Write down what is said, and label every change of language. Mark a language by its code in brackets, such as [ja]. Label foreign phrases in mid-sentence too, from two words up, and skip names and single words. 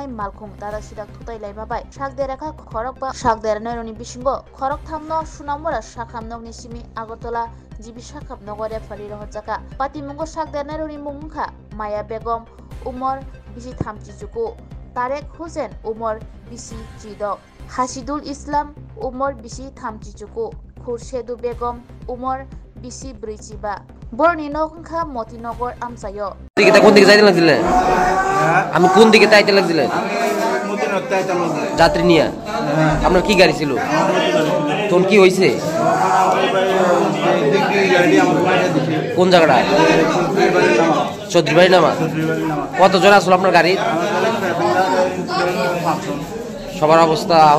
[trp] malkhung dara sidak thutai laima bai shakde rakha khorok ba shakde rani bisingo khorok thamno sunamura shakhamnog ni simi Agartala jibi shakhap nogore phari rohjaka patimungo shakde rani mungkha Maya Begum umor bisi thamchi juku Tarek Hussein umor bisi chido Hasidul Islam umor bisi thamchi juku Khursedu Begum umor bisi brichiba borni nokha Motinogor amsayo [bn] kita কোন দিকে যাইতে লাগছিল আমি কোন দিকে যাইতে লাগছিল মতিনগর যাইতে লাগছিল যাত্রী নিয়া আপনার কি গাড়ি ছিল তোর কি হইছে কোন জায়গাটা চৌধুরী বাড়ি নামা কতজন আসলো আপনার গাড়ি সবার অবস্থা